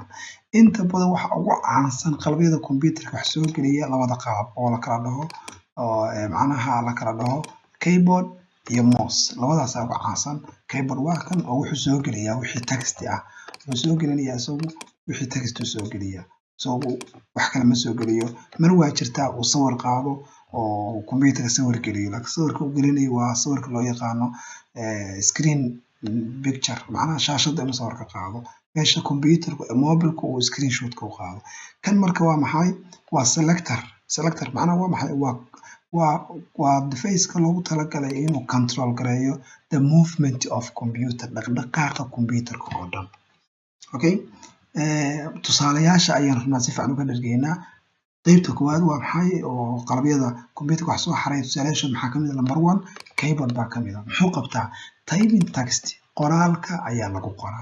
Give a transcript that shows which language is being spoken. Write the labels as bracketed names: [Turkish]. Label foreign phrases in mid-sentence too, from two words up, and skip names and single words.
[Somali] Inta badan waxa ugu caansan qalabyada computerka wax soo geliya labada qaab oo la kala dhaho keyboard iyo mouse. Labadaas ugu caansan. Keyboard waa kan oo wuxuu soo geliyaa wixii text ah. Wuxuu soo gelinayaa isagu wixii text uu soo geliyaa. Isagu wax kale ma soo geliyo. Mar waa jirtaa uu sawir qaado oo computerka sawir geliyo. Laakiin sawirka uu gelinayo waa sawirka loo yaqaano [English] screen picture [Somali] macnaha shaashadda inuu sawir ka qaado. Meesha computerka mobilka uu screenshot ka qaado. Kan marka waa maxay? Waa selector. Selector macnaha waa maxay? waa device-ka loogu talagalay inuu control gareeyo [English] the movement of computer [Somali] dhaqdhaqaaqa computerka oo dhan. Okay? Tusaalayaasha ayaan rabnaa si fiican uga dhargeynaa. Qeybta koowaad waa maxay oo qalabyada computerka wax soo xareeya tusaalayaasha maxaa kamid ah number 1 keyboard baa kamid ah. Muxuu qabtaa? [English] Typing text [Somali] qoraalka ayaa lagu qoraa.